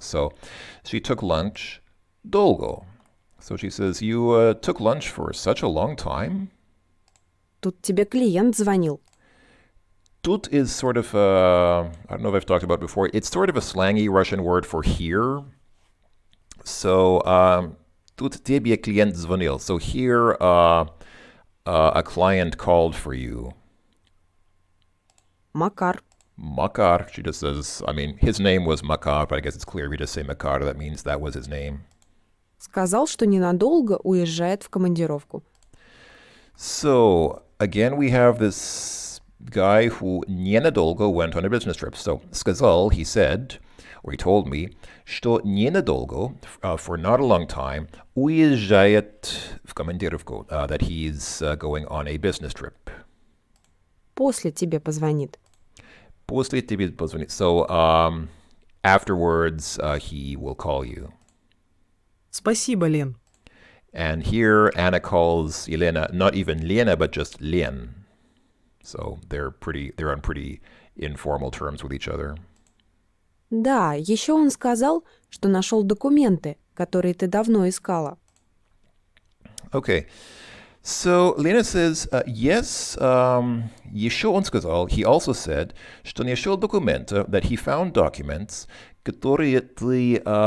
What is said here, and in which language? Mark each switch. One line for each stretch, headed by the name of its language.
English: So she took lunch долго. So she says, you took lunch for such a long time?
Russian: Тут тебе клиент звонил.
English: Тут is sort of, I don't know if I've talked about it before, it's sort of a slangy Russian word for here.
Russian: So, тут тебе клиент звонил.
English: So here, a client called for you.
Russian: Макар.
English: Makar, she just says, I mean, his name was Makar, but I guess it's clear if you just say Makar, that means that was his name.
Russian: Сказал, что ненадолго уезжает в командировку.
English: So, again, we have this guy who ненадолго went on a business trip. So, сказал, he said, or he told me,
Russian: что ненадолго,
English: for not a long time,
Russian: уезжает в командировку,
English: that he's going on a business trip.
Russian: После тебе позвонит. После тебе позвонит.
English: So, afterwards, he will call you.
Russian: Спасибо, Лен.
English: And here Anna calls Elena not even Lena, but just Len. So they're on pretty informal terms with each other.
Russian: Да, еще он сказал, что нашел документы, которые ты давно искала.
English: Okay. So Lena says, yes,
Russian: еще он сказал,
English: he also said,
Russian: что нашел документы,
English: that he found documents,
Russian: которые ты...